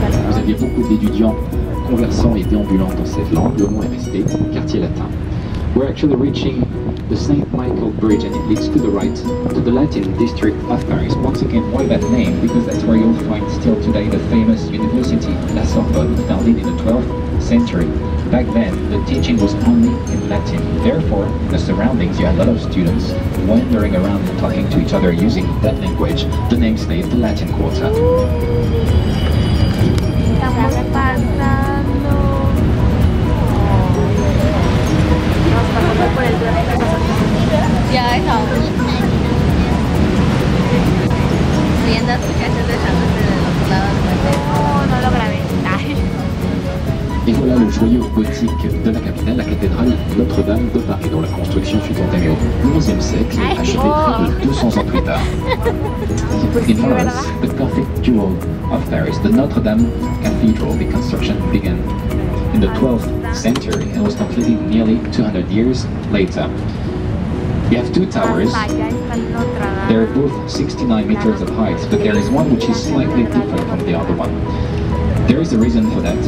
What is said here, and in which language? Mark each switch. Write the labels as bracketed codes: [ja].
[fr] Vous aviez beaucoup d'étudiants conversants et déambulants dans cette langue. Le mot est resté, quartier latin. [en] We're actually reaching the St. Michael Bridge and it leads to the right to the Latin district of Paris. Once again, why that name? Because that's where you'll find still today the famous university, La Sorbonne, founded in the 12th century. Back then, the teaching was only in Latin. Therefore, in the surroundings, you had a lot of students wandering around and talking to each other using that language. The name stayed the Latin Quarter. [es] Estamos pasando. Nos pasamos por el túnel. Ya, eso. Viendo sus casas dejándose de los lados. No lo grabé. Ay. [fr] Et voilà le joyau gothique de la capitale, la cathédrale Notre-Dame de Paris, dont la construction fut entamée au XIe siècle et achevée près de 200 ans plus tard. [en] In Paris, the Gothic jewel of Paris, the Notre-Dame Cathedral, the construction began in the 12th century and was completed nearly 200 years later. You have two towers. They're both 69 meters of height, but there is one which is slightly different from the other one. There is a reason for that.